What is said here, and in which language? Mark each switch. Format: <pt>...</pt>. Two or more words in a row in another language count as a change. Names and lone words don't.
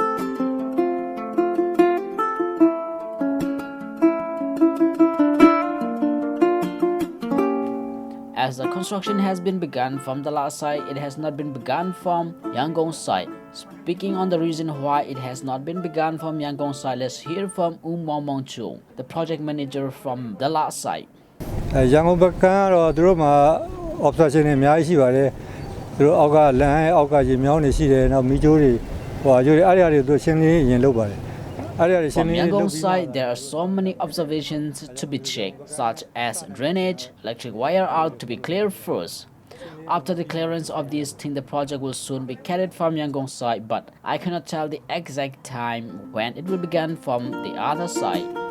<en>As the construction has been begun from the last side, it has not been begun from Yangon side. Speaking on the reason why it has not been begun from Yangon side, let's hear from U Myint Swe, the project manager from the last side.</en> <my>Yangon ဘက်ကတော့သူတို့မှာ obstruction တွေအများကြီးရှိပါတယ်။သူတို့အောက်ကလမ်းအောက်ကရေမြောင်းတွေရှိတယ်။နောက်မီးကြိုးတွေဟိုအကျိုးတွေအဲ့ဒီအရာတွေသူရှင်းလင်းရင်လုပ်ပါတယ်။</my> <en>From Yangon side, there are so many observations to be checked, such as drainage, electric wire out to be cleared first. After the clearance of these things, the project will soon be carried from Yangon side, but I cannot tell the exact time when it will begin from the other side.</en>